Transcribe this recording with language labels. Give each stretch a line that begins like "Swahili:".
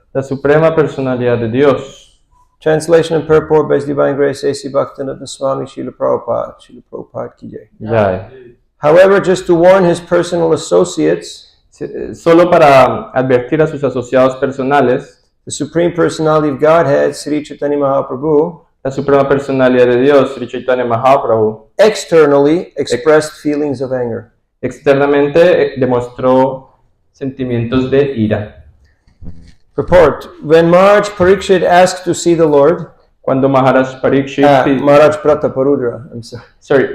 Spanish: la suprema personalidad de Dios.
English: Translation and purport by His Divine Grace A.C. Bhaktivinoda Swami Srila Prabhupada. Srila Prabhupada
Hindi: ki jai. Jai.
English: However, just to warn his personal associates,
Spanish: Solo para advertir a sus asociados personales,
English: the Supreme Personality of Godhead, Sri Chaitanya Mahaprabhu,
Spanish: la suprema personalidad de Dios, Sri Chaitanya Mahaprabhu,
English: externally expressed feelings of anger.
Spanish: externamente demostró sentimientos de ira.
English: Purport. When Maharaj Parikshit asked to see the Lord,
Spanish: Cuando Maharaj Parikshit,
English: Maharaj Prataparudra, I'm sorry.